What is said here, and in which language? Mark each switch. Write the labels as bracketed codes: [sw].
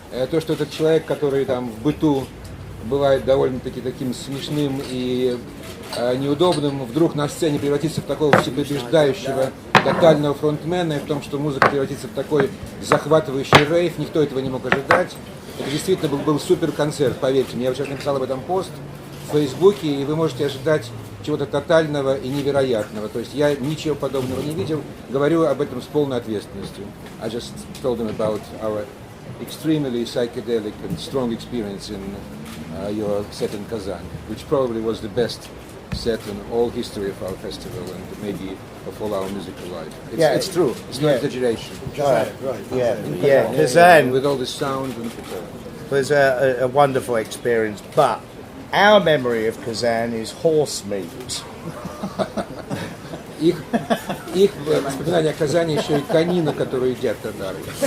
[ru] То, что этот человек, который там в быту бывает довольно-таки таким смешным и неудобным, вдруг на сцене превратится в такого всепобеждающего тотального фронтмена, и в том, что музыка превратится в такой захватывающий рейв, никто этого не мог ожидать. Это действительно был супер концерт, поверьте мне. Я сейчас написал об этом пост в Фейсбуке, и вы можете ожидать чего-то тотального и невероятного. То есть я ничего подобного не видел, говорю об этом с полной ответственностью. [en] I just told them about our extremely psychedelic and strong experience in your set in Kazan, which probably was the best set in all history of our festival and maybe of all our musical life. It's true. It's no exaggeration. Right. Yeah. Kazan with all the sound and was a wonderful experience, but our memory of Kazan is horse meat. [ru] Их воспоминания о Казани еще и конина, которую едят татары.